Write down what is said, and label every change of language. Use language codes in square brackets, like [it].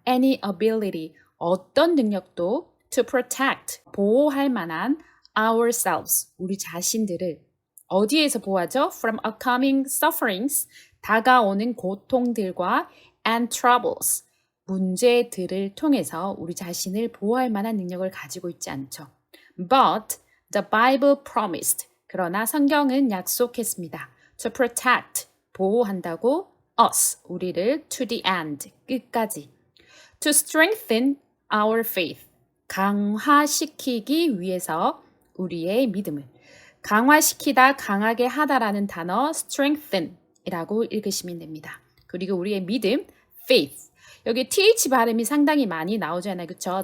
[en] Any ability, [ko] 어떤 능력도 [en] to protect, [ko] 보호할 만한 [en] ourselves, [ko] 우리 자신들을 어디에서 보호하죠? [en] From upcoming sufferings, [ko] 다가오는 고통들과 [en] and troubles, [ko] 문제들을 통해서 우리 자신을 보호할 만한 능력을 가지고 있지 않죠. [en] But the Bible promised, [ko] 그러나 성경은 약속했습니다. [en] To protect, [ko] 보호한다고 [en] us, [ko] 우리를 [en] to the end, [ko] 끝까지. [en] To strengthen our faith, [ko] 강화시키기 위해서 우리의 믿음을. 강화시키다, 강하게 하다라는 단어 strengthen 이라고 읽으시면 됩니다. 그리고 우리의 믿음, faith. 여기 th 발음이 상당히 많이 나오잖아요. 그렇죠?